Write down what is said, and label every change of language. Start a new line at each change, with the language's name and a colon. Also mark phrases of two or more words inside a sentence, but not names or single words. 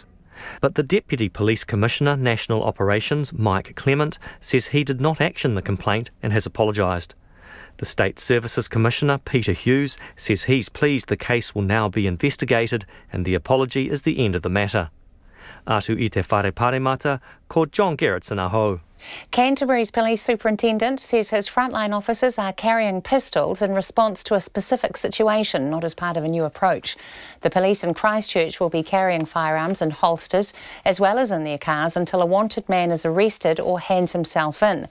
English: But the Deputy Police Commissioner, National Operations, Mike Clement, says he did not action the complaint and has apologised. The State Services Commissioner, Peter Hughes, says he's pleased the case will now be investigated and the apology is the end of the matter.
Māori: Atu i te whare paremata, ko John Gerritsen aho.
English: Canterbury's police superintendent says his frontline officers are carrying pistols in response to a specific situation, not as part of a new approach. The police in Christchurch will be carrying firearms in holsters as well as in their cars until a wanted man is arrested or hands himself in.